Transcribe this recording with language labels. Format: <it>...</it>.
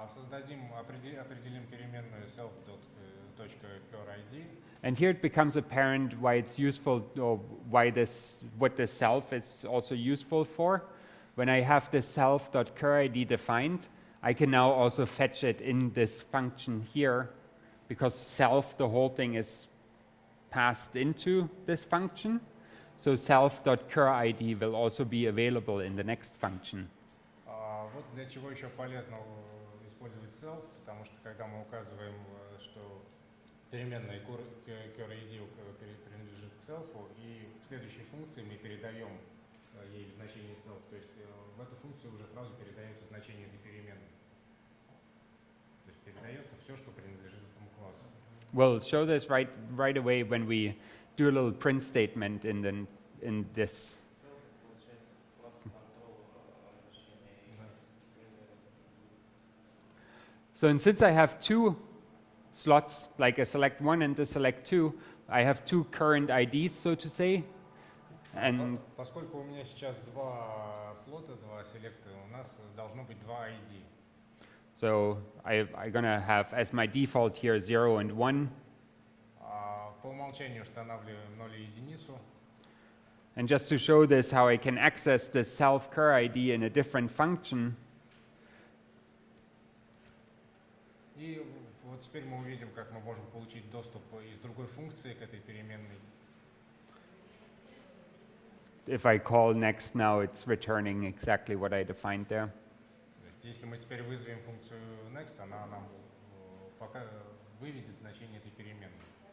<ru>Определим переменную self.curID.</ru> <en>And here it becomes apparent why it's useful, or what the self is also useful for. When I have the self.curID defined, I can now also fetch it in this function here, because self, the whole thing, is passed into this function. So self.curID will also be available in the next function.</en> <ru>Вот для чего еще полезно использовать self, потому что когда мы указываем, что переменная curID принадлежит к self, и в следующей функции мы передаем ей значение self, то есть в эту функцию уже сразу передается значение этой переменной. То есть передается все, что принадлежит этому классу.</ru> <en>We'll show this right away when we do a little print statement in this. So and since I have two slots, like a select 1 and the select 2, I have two current IDs, so to say. And</en> <ru>поскольку у меня сейчас два слота, два селекта, у нас должно быть два ID.</ru> <en>So I'm going to have as my default here 0 and 1.</en> <ru>По умолчанию устанавливаем 0 и единицу.</ru> <en>And just to show this, how I can access the self-cur ID in a different function.</en> <ru>И вот теперь мы увидим, как мы можем получить доступ из другой функции к этой переменной.</ru> <en>If I call next now, it's returning exactly what I defined there.</en> <ru>Если мы теперь вызовем функцию next, она нам пока выведет значение этой переменной.</ru>